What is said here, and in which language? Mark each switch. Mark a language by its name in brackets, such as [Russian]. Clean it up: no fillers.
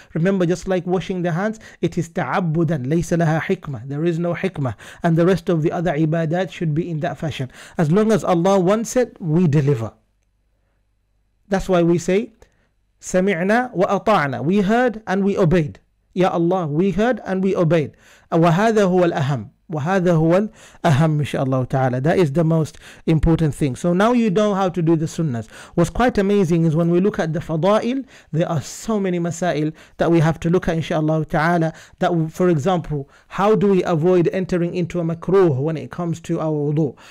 [English] Remember, just like washing the hands, it is [Arabic] ta'abbudan, laysa laha hikmah, [English] there is no hikmah, and the rest of the other ibadat should be in that fashion. As long as Allah wants it, we deliver. That's why we say [Arabic] sami'na wa ata'na, [English] we heard and we obeyed. Ya Allah, we heard and we obeyed. [Arabic] وَهَذَا هُوَ الْأَهَمُ, وَهَذَا هُوَ الْأَهَمُ, inshaAllah ta'ala. [English] That is the most important thing. So now you know how to do the sunnahs. What's quite amazing is when we look at the fada'il, there are so many masail that we have to look at, inshaAllah ta'ala. That, for example, how do we avoid entering into a makruh when it comes to our wudu?